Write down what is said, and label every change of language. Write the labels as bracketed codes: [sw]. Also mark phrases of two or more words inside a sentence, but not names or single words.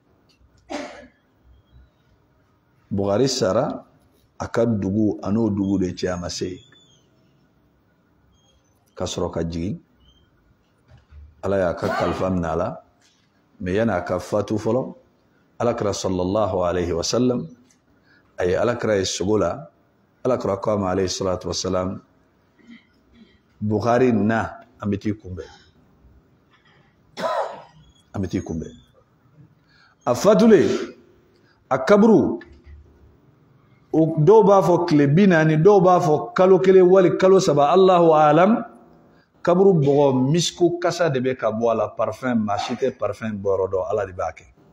[bm] Bugari sara a ka dugu a n'o dugu de cɛ a ma se ka sɔrɔ ka jigin Ala y'a ka kalifa minɛ a la mais yan'a ka fatu fɔlɔ Alakira [ar] صلى الله عليه وسلم [bm] a ye Alakira ye sogo la Alakira ko a ma [ar] عليه الصلاة والسلام [bm] Bugari na an bɛ t'i kunbɛn a fatulen a kaburu dɔw b'a fɔ tile 40 dɔw b'a fɔ kalo 1 wali kalo 3 [ar] الله أعلم [bm] kaburu bɔgɔ misko kasa de bɛ ka bɔ a la parfum maa si tɛ parfum bɔyɔrɔ dɔn Ala de b'a kɛ.